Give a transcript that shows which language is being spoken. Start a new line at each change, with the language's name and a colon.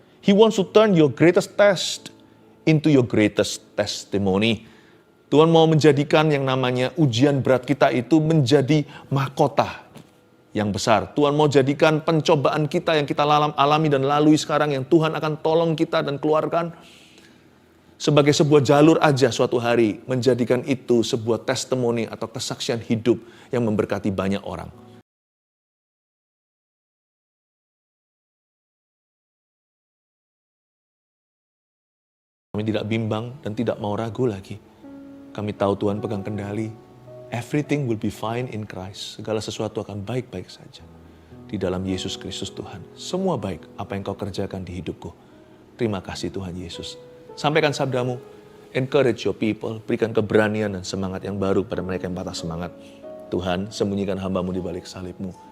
English: He wants to turn your greatest test into your greatest testimony.
Indonesian: Tuhan mau menjadikan yang namanya ujian berat kita itu menjadi mahkota yang besar. Tuhan mau jadikan pencobaan kita yang kita alami dan lalui sekarang yang Tuhan akan tolong kita dan keluarkan sebagai sebuah jalur aja suatu hari, menjadikan itu sebuah testimoni atau kesaksian hidup yang memberkati banyak orang. Kami tidak bimbang dan tidak mau ragu lagi. Kami tahu Tuhan pegang kendali.
English: Everything will be fine in Christ.
Indonesian: Segala sesuatu akan baik-baik saja. Di dalam Yesus Kristus Tuhan. Semua baik apa yang kau kerjakan di hidupku. Terima kasih Tuhan Yesus. Sampaikan sabdamu.
English: Encourage your people.
Indonesian: Berikan keberanian dan semangat yang baru pada mereka yang patah semangat. Tuhan, sembunyikan hamba-Mu di balik salib-Mu.